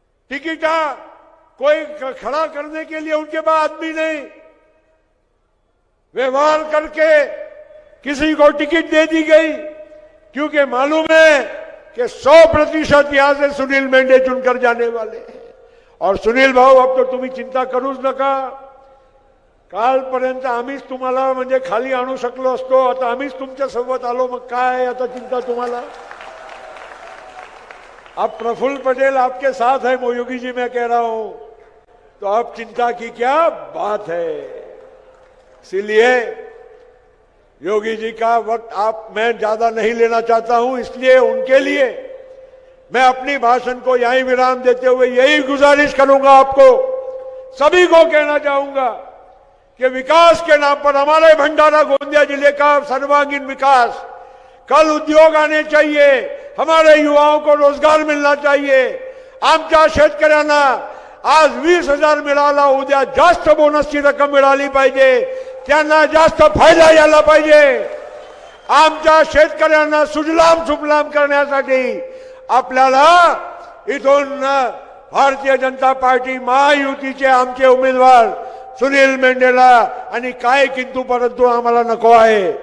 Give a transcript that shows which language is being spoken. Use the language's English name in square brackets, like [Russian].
[Hindi] Ticket कोई खड़ा करने के लिए उनके पास आदमी नहीं, व्यवहार करके किसी को टिकट दे दी गई, क्योंकि मालूम है कि 100% यहां से सुनील मेंढे चुनकर जाने वाले हैं। [Marathi] और सुनील भाऊ, अब तो तुम्ही चिंता करूच नका। कालपर्यंत आम्हीच तुम्हाला म्हणजे खाली आणू शकलो असतो, आता आम्हीच तुमच्या सोबत आलो, मग काय आता चिंता तुम्हाला। [Hindi] अब प्रफुल्ल पटेल आपके साथ है, योगी जी मैं कह रहा हूं, तो अब चिंता की क्या बात है। इसीलिए योगी जी का वक्त मैं ज्यादा नहीं लेना चाहता हूं, इसलिए उनके लिए मैं अपनी भाषण को यहीं विराम देते हुए यही गुजारिश करूंगा, आपको सभी को कहना चाहूंगा कि विकास के नाम पर हमारे भंडारा गोंदिया जिले का सर्वांगीण विकास, कल उद्योग आने चाहिए, हमारे युवाओं को रोजगार मिलना चाहिए। [Marathi] आमच्या शेतकऱ्यांना आज 20,000 मिळाला, उद्या जास्त बोनसची रक्कम मिळाली पाहिजे, त्यांना जास्त फायदा यायला पाहिजे। आमच्या शेतकऱ्यांना सुजलाम सुफलाम करण्यासाठी आपल्याला इथून भारतीय जनता पार्टी महायुतीचे आमचे उमेदवार सुनील मेंढेला आणि काय किंतु परंतु आम्हाला नको आहे।